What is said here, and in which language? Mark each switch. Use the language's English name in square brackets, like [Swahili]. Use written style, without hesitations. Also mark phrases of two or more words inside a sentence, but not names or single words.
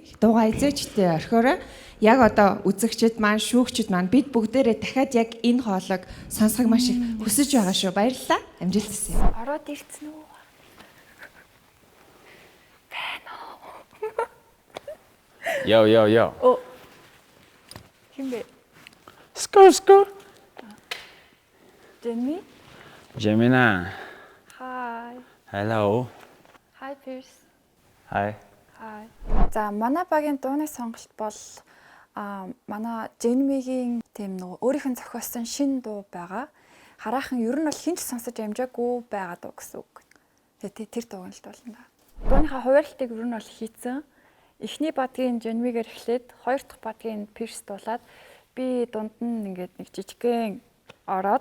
[Mongolian] Дуугаа эзээчтэй орхиорой. Яг одоо үзэгчд маань, шүүгчд маань бид бүгдээрээ дахиад яг энэ хоолойг сонсохыг маш их хүсэж байгаа шүү. Баярлалаа. Амжилт хүсье. Ороод ирсэн үү? Яа. О. Химбэ? Скор. [English] Jenny? Gemina. Hi. Hello. Hi Pierce. Hi. Hi. [Mongolian] За манай багийн дууны сонголт бол манай Jenny-гийн тийм нөгөө өөрийнх нь зохиосон шинэ дуу байгаа. Хараахан ер нь бол хинч сонсож амжаагүй байгаа дуу гэсэн үг. Тэгээ тэр дууг л дуулна. Дууныхаа хуваарлтыг ер нь бол хийцэн. Эхний бадгийн Jenny-гээр эхлээд хоёр дахь бадгийн Pierce дуулаад би дунд нь ингээд нэг жижигхэн ороод.